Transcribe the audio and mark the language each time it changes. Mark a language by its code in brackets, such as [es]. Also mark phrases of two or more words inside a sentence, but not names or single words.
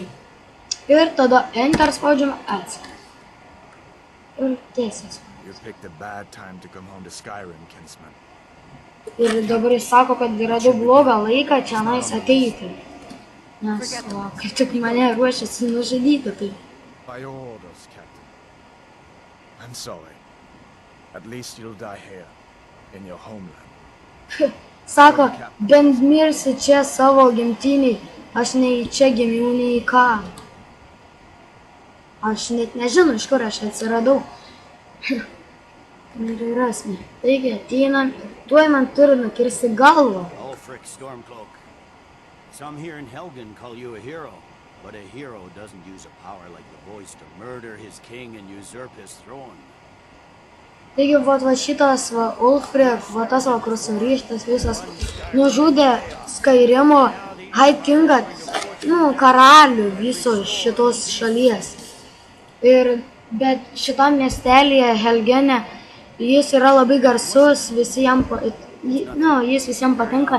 [lt] Ir tada Enter spaudžiame S. Ir tiesias. Ir dabar jis sako, kad radau blogą laiką čia nais ateiti. Nes, va, kaip tik mane ruošiasi nužudyti, tai. [en] By orders, Captain. I'm sorry. At least you'll die here, in your homeland. [lt] Sako, bent mirsi čia savo gimtiniai, aš nei čia gimiau, nei ką. Aš net nežinau, iš kur aš atsiradau. Ir rasme. Taigi, ateinam, tuoj man turi nukirsti galvą. [en] Ulfric Stormcloak. Some here in Helgen call you a hero, but a hero doesn't use a power like the voice to murder his king and usurp his throne. [lt] Taigi, va šitas, va, Ulfric, va tas, va, kur surištas visas, nužudė Skyrimo [en] High Kingą, [lt] karalių viso šitos šalies. Bet šitam miestelėje Helgene, jis yra labai garsus, jis visiems patinka.